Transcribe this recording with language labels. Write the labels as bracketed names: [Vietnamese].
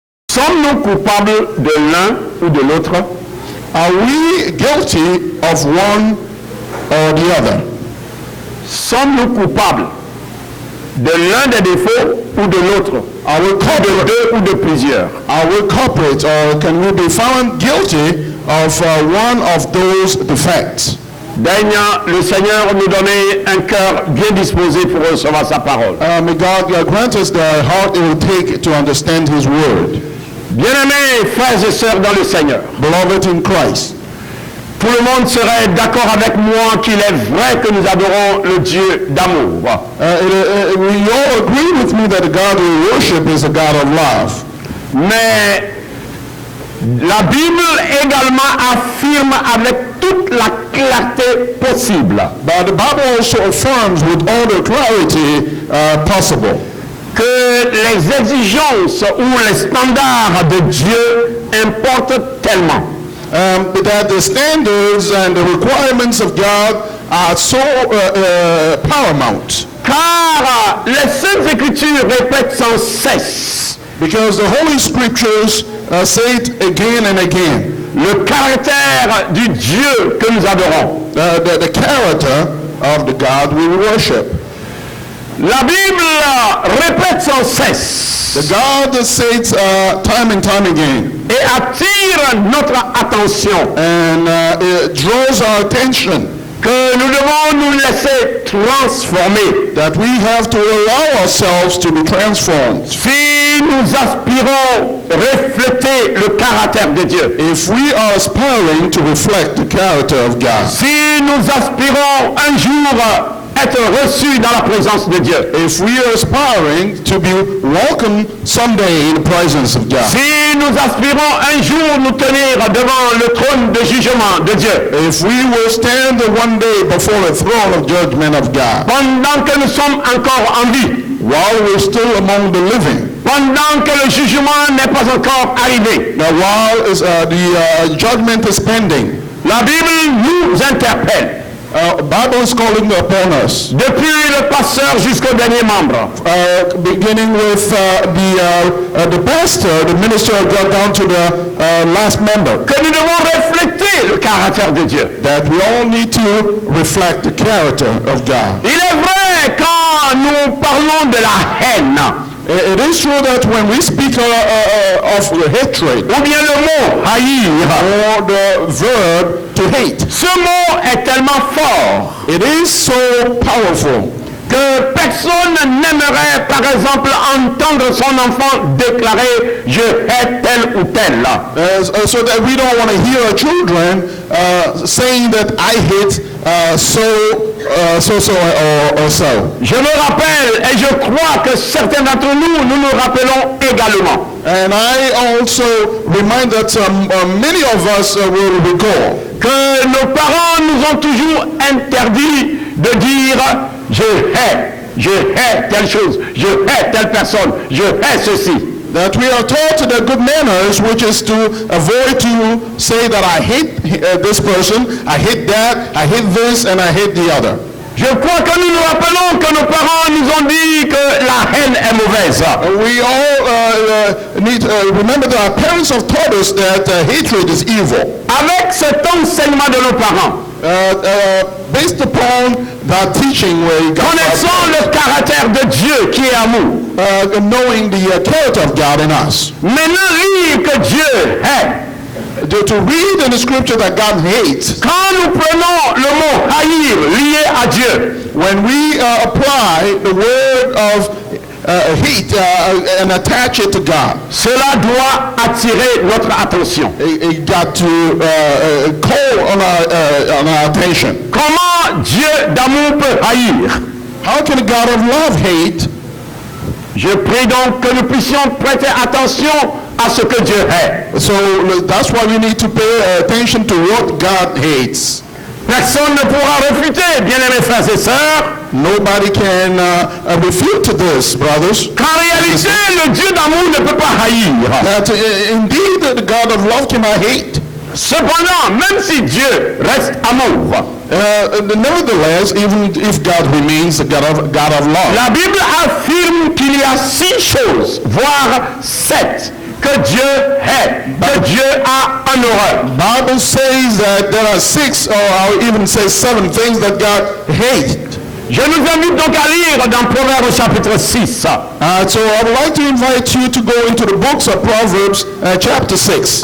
[French] Sommes-nous coupables de l'un ou de l'autre? [English] Are we guilty of one or the other? [French] Sommes-nous coupables de l'un des défauts ou de l'autre? [English] Are we [French] De [English] culprit? [French] deux ou de plusieurs? [English] Are we culprit, or can we be found guilty of one of those defects? [French] Daigne le Seigneur nous donner un cœur bien disposé pour recevoir sa parole. [English] May God grant us the heart it will take to understand His word. [French] Bien-aimés frères et sœurs dans le Seigneur, [English] Beloved in Christ, [French] tout le monde serait d'accord avec moi qu'il est vrai que nous adorons le Dieu d'amour. [English] we all agree with me that the God we worship is a God of love. [French] Mais la Bible également affirme avec toute la clarté possible [English] But the Bible also affirms with all the clarity possible [French] que les exigences ou les standards de Dieu importent tellement [English] that the standards and the requirements of God are so paramount. [French] car les Saintes Écritures répètent sans cesse [English] Because the Holy Scriptures say it again and again. [French] le caractère du Dieu que nous adorons. [English] The character of the God we worship. [French] La Bible répète sans cesse [English] The God that says time and time again, [French] et attire notre attention [English] and it draws our attention [French] que nous devons nous laisser transformer [English] that we have to allow ourselves to be transformed. [French] si nous aspirons refléter le caractère de Dieu. [English] If we are aspiring to reflect the character of God, [French] Si nous aspirons un jour être reçus dans la présence de Dieu. [English] if we are aspiring to be welcome someday in the presence of God, [French] Si nous aspirons un jour nous tenir devant le trône de jugement de Dieu. [English] if we will stand one day before the throne of judgment of God, [French] Pendant que nous sommes encore en vie. [English] while we're still among the living, [French] Pendant que le jugement n'est pas encore arrivé. [English] now while the judgment is pending, [French] La Bible nous interpelle. [English] Bible is calling upon us, [French] Depuis le pasteur jusqu'au dernier membre. [English] beginning with the pastor, the minister of God, down to the last member, [French] Que nous devons refléter le caractère de Dieu. [English] that we all need to reflect the character of God. [French] Il est vrai quand nous parlons de la haine, [English] It is true that when we speak of hatred, [French] ou bien le mot haïr, [English] or the verb to hate, [French] ce mot est tellement fort [English] it is so powerful [French] que personne n'aimerait par exemple entendre son enfant déclarer je hais tel ou tel. [English] so that we don't want to hear our children saying that I hate so or so. [French] Je me rappelle et je crois que certains d'entre nous, nous nous rappelons également [English] And I also remind that many of us will recall [French] que nos parents nous ont toujours interdit de dire je hais telle chose, je hais telle personne, je hais ceci. [English] that we are taught the good manners, which is to avoid to say that I hate this person, I hate that, I hate this, and I hate the other. [French] Je crois que nous nous rappelons que nos parents nous ont dit que la haine est mauvaise. [English] We all need to remember that our parents have taught us that hatred is evil. [French] Avec cet enseignement de nos parents, [English] Based upon that teaching where we got [French] connaissant le caractère de Dieu qui est amour, [English] knowing the character of God in us. [French] maintenant lire que Dieu hait. [English] To read in the scripture that God hates, [French] Quand nous prenons le mot haïr lié à Dieu, [English] when we apply the word of hate and attach it to God, [French] cela doit attirer notre attention. [English] it got to call on our attention. [French] Comment Dieu d'amour peut haïr? [English] How can a God of love hate? [French] Je prie donc que nous puissions prêter attention à ce que Dieu hait. [English] So that's why we need to pay attention to what God hates. [French] Personne ne pourra refuter, bien-aimés frères et sœurs, [English] Nobody can refute to this, brothers. [French] qu'en réalité, le Dieu d'amour ne peut pas haïr. [English] That indeed the God of love cannot hate. [French] Cependant, même si Dieu reste amour, [English] Nevertheless, even if God remains the God of love, [French] la Bible affirme qu'il y a 6 choses, voire 7, que Dieu hait, que Dieu a en horreur. [English] Bible says that there are 6 or I'll even say 7 things that God hates. [French] Je nous invite donc à lire dans Proverbes chapitre 6. [English] So I would like to invite you to go into the books of Proverbs chapter 6.